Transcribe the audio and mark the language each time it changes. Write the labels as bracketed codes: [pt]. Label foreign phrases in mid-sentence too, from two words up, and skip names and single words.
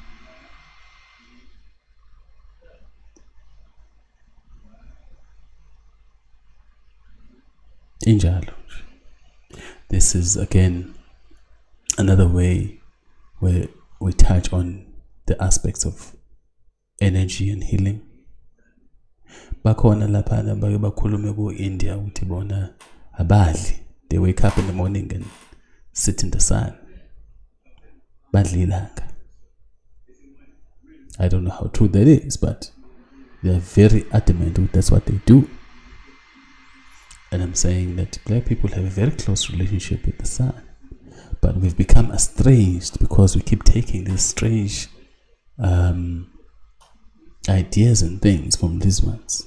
[nr] Injalo. [en] This is again another way where we touch on the aspects of energy and healing. [nr] Bakhona lapha bake bakhulume ku India uthi bona abadli. [en] They wake up in the morning and sit in the sun. [nr] Badli ilanga. [en] I don't know how true that is, but they are very adamant that that's what they do. And I'm saying that black people have a very close relationship with the sun, but we've become estranged because we keep taking these strange ideas and things from these ones.